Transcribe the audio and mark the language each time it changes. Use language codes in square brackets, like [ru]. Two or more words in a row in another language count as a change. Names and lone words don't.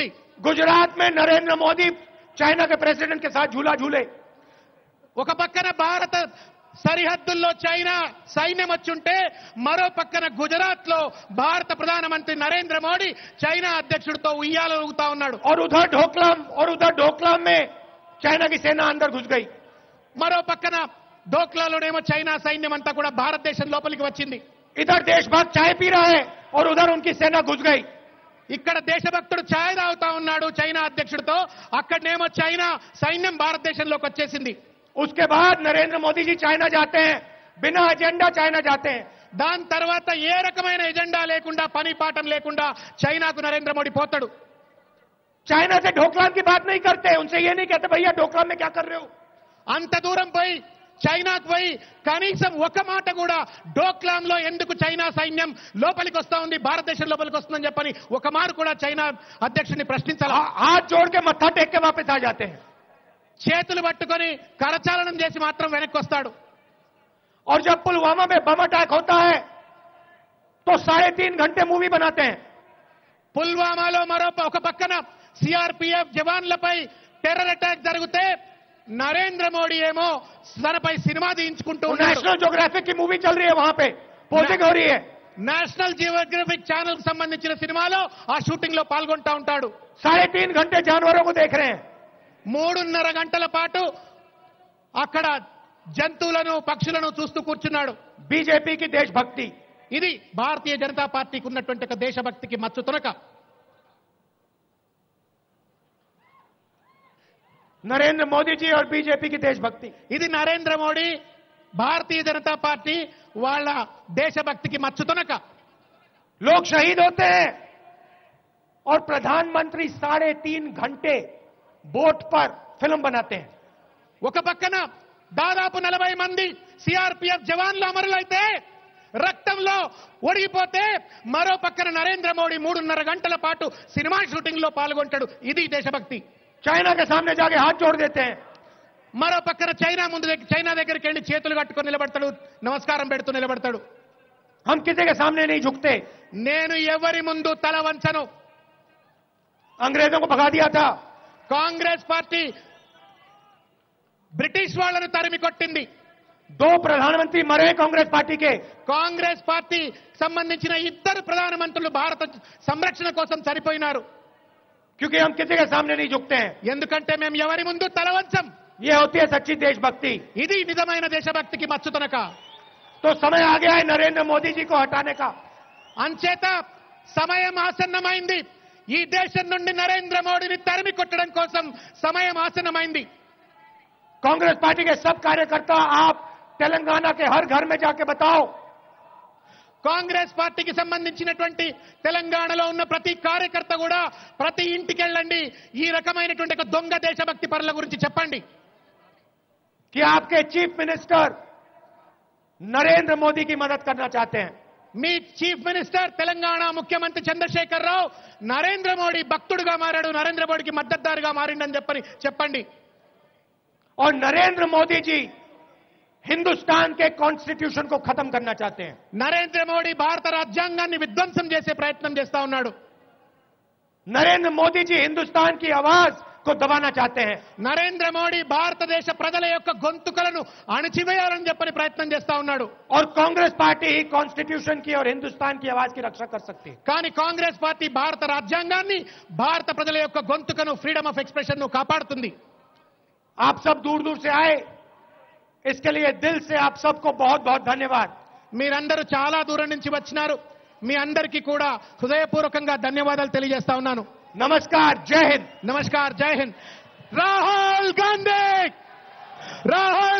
[hi] गुजरात में नरेंद्र मोदी चाइना के प्रेसिडेंट के साथ झूला झूले. [te] ఒక పక్కన భారత సరిహద్దుల్లో చైనా సైన్యం వచ్చుంటే మరో పక్కన గుజరాత్ లో భారత ప్రధానమంత్రి నరేంద్ర మోడీ చైనా అధ్యక్షుడితో ఉయ్యాల ఊగుతా ఉన్నాడు. [hi] और उधर ढोकलाम में चाइना की सेना अंदर घुस गई. [te] మరో పక్కన డోక్లాలోనేమో చైనా సైన్యం అంతా కూడా భారతదేశం లోపలికి వచ్చింది. [hi] इधर देशभक्त चाय पी रहा है और उधर उनकी सेना घुस गई. [te] ఇక్కడ దేశభక్తుడు ఛాయ్ తాగుతా ఉన్నాడు చైనా అధ్యక్షుడితో, అక్కడనేమో చైనా సైన్యం భారతదేశంలోకి వచ్చేసింది. [hi] उसके बाद नरेंद्र मोदी जी चाइना जाते हैं, बिना एजेंडा चाइना जाते हैं. [te] దాని తర్వాత ఏ రకమైన ఎజెండా లేకుండా పని పాఠం లేకుండా చైనాకు నరేంద్ర మోడీ పోతాడు. [hi] चाइना से ढोकलाम की बात नहीं करते, उनसे ये नहीं कहते भैया ढोकलाम में क्या कर रहे हो. [te] అంత దూరం పోయి చైనాకు పోయి కనీసం ఒక మాట కూడా డోక్లాంలో ఎందుకు చైనా సైన్యం లోపలికి వస్తా ఉంది, భారతదేశం లోపలికి వస్తుందని చెప్పని ఒక మారు కూడా చైనా అధ్యక్షుడిని ప్రశ్నించాలి. [hi] हाथ जोड़ के मत्था टेक के वापस आ जाते हैं. [te] చేతులు పట్టుకొని కరచాలనం చేసి మాత్రం వెనక్కి వస్తాడు. [hi] और जब पुलवामा में [en] bomb attack [hi] होता है तो 3.5 घंटे मूवी बनाते हैं. [te] పుల్వామాలో మరో ఒక పక్కన సిఆర్పిఎఫ్ జవాన్లపై [en] terror attack [te] జరిగితే నరేంద్ర మోడీ ఏమో తనపై సినిమా తీయించుకుంటూ ఉన్నాడు. [hi] नेशनल ज्योग्राफिक की मूवी चल रही है, वहां पे पोजिंग हो रही है. [te] నేషనల్ జియోగ్రఫిక్ ఛానల్ కు సంబంధించిన సినిమాలో ఆ షూటింగ్ లో పాల్గొంటా ఉంటాడు. [hi] 3.5 घंटे जानवरों को देख रहे हैं. [te] 3.5 గంటల పాటు అక్కడ జంతువులను పక్షులను చూస్తూ కూర్చున్నాడు. [hi] बीजेपी की देशभक्ति, [te] ఇది భారతీయ జనతా పార్టీకి ఉన్నటువంటి ఒక దేశభక్తికి మచ్చు తునక. [hi] नरेंद्र मोदी जी और बीजेपी की देशभक्ति. [te] ఇది నరేంద్ర మోడీ భారతీయ జనతా పార్టీ వాళ్ళ దేశభక్తికి మచ్చు తునక. [hi] लोग शहीद होते हैं और प्रधानमंत्री 3.5 घंटे बोट पर फिल्म बनाते हैं. [te] ఒక పక్కన దాదాపు 40 మంది సిఆర్పిఎఫ్ జవాన్లు అమరులైతే రక్తంలో ఒడిగిపోతే మరో పక్కన నరేంద్ర మోడీ 3.5 గంటల పాటు సినిమా షూటింగ్ లో పాల్గొంటాడు. ఇది దేశభక్తి. [hi] चाइना के सामने जाके हाथ जोड़ देते हैं. [te] మరో పక్కన చైనా దగ్గరికి వెళ్ళి చేతులు కట్టుకొని నిలబడతాడు, నమస్కారం పెడుతూ నిలబడతాడు. [hi] हम किसी के सामने नहीं झुकते. [te] నేను ఎవరి ముందు తల వంచను. [hi] अंग्रेजों को भगा दिया था. [te] కాంగ్రెస్ పార్టీ బ్రిటిష్ వాళ్ళను తరిమి కొట్టింది. [hi] 2 प्रधानमंत्री मरे कांग्रेस पार्टी के. [te] కాంగ్రెస్ పార్టీ సంబంధించిన 2 ప్రధానమంత్రులు భారత సంరక్షణ కోసం చనిపోయినారు. [hi] क्योंकि हम किसी के सामने नहीं झुकते हैं. [te] ఎందుకంటే మేము ఎవరి ముందు తల వంచం. [hi] ये होती है सच्ची देशभक्ति. [te] ఇది నిజమైన దేశభక్తికి మచ్చుతనక. [hi] तो समय आ गया है नरेंद्र मोदी जी को हटाने का. [te] అంచేత సమయం ఆసన్నమైంది. ఈ దేశం నుండి నరేంద్ర మోడీని తరిమి కొట్టడం కోసం సమయం ఆసన్నమైంది. [hi] कांग्रेस पार्टी के सब कार्यकर्ता आप तेलंगाना के हर घर में जाके बताओ. [te] కాంగ్రెస్ పార్టీకి సంబంధించినటువంటి తెలంగాణలో ఉన్న ప్రతి కార్యకర్త కూడా ప్రతి ఇంటికి వెళ్ళండి, ఈ రకమైనటువంటి ఒక దొంగ దేశభక్తి పరుల గురించి చెప్పండి. [hi] कि आपके [en] chief minister [hi] नरेंद्र मोदी की मदद करना चाहते हैं. [te] మీ [en] chief minister [te] తెలంగాణ ముఖ్యమంత్రి చంద్రశేఖర్ రావు నరేంద్ర మోడీ భక్తుడుగా మారాడు, నరేంద్ర మోడీకి మద్దతుదారుగా మారిండని చెప్పండి. [hi] और नरेंद्र मोदी जी हिंदुस्तान के कॉन्स्टिट्यूशन को खत्म करना चाहते हैं. [te] నరేంద్ర మోడీ భారత రాజ్యాంగాన్ని విధ్వంసం చేసే ప్రయత్నం చేస్తా ఉన్నాడు. [hi] नरेंद्र मोदी जी हिंदुस्तान की आवाज को दबाना चाहते हैं. [te] నరేంద్ర మోడీ భారతదేశ ప్రజల యొక్క గొంతుకలను అణచివేయాలని చెప్పని ప్రయత్నం చేస్తా ఉన్నాడు. [hi] और कांग्रेस पार्टी ही कॉन्स्टिट्यूशन की और हिंदुस्तान की आवाज की रक्षा कर सकती है. [te] కానీ కాంగ్రెస్ పార్టీ భారత రాజ్యాంగాన్ని, భారత ప్రజల యొక్క గొంతుకను, [en] freedom of expression [te] ను కాపాడుతుంది. [hi] आप सब दूर दूर से आए, इसके लिए दिल से आप सबको बहुत बहुत धन्यवाद. [te] మీరందరూ చాలా దూరం నుంచి వచ్చినారు. మీ అందరికీ కూడా హృదయపూర్వకంగా ధన్యవాదాలు తెలియజేస్తా ఉన్నాను. [hi] नमस्कार, जय हिंद. नमस्कार, जय हिंद. [te] రాహుల్ గాంధీ, రాహుల్